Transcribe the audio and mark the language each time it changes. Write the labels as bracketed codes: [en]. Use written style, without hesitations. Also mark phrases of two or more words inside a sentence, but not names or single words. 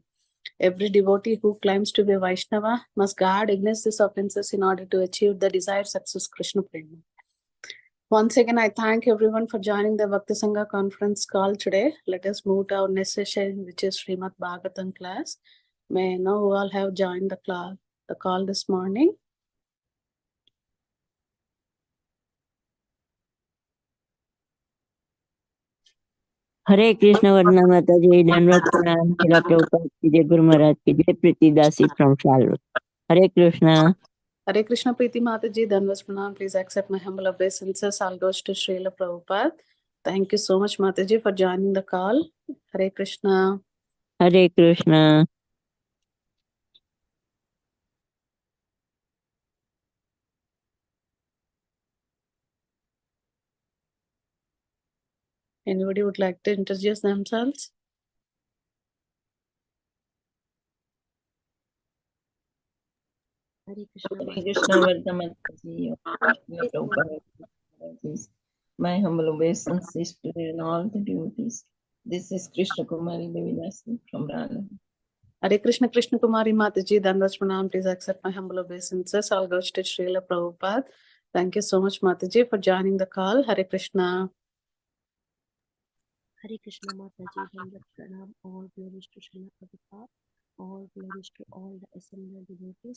[en] Every devotee who claims to be Vaishnava must guard against these offenses in order to achieve the desired success, Krishna Prema. Once again, I thank everyone for joining the Bhakti Sangha conference call today. Let us move to our next session, which is Srimad Bhagavatam class. May I know who all have joined the call this morning? [hi] हरे कृष्ण वरना माताजी धन्यवाद प्रणाम शिला प्रभुपाद की जय गुरु महाराज की जय प्रीति दासी फ्रॉम शालू हरे कृष्ण [en] Hare Krishna Preeti Mataji, [hi] धन्यवाद प्रणाम. [en] Please accept my humble obeisances. All goes to Srila Prabhupada. Thank you so much, Mataji, for joining the call. Hare Krishna. हरे कृष्ण Anybody would like to introduce themselves? Hare Krishna Vardhamataji. My humble obeisances to you and all the devotees. This is Krishna Kumari Devi Dasi from Rana. Hare Krishna Krishna Kumari Mataji, [hi] धन्यवाद प्रणाम. [en] Please accept my humble obeisances. All goes to Srila Prabhupada. Thank you so much, Mataji, for joining the call. Hare Krishna. Hare Krishna Mataji, [hi] धन्यवाद प्रणाम, [en] all glories to Srila Prabhupada, all glories to all the assembled devotees.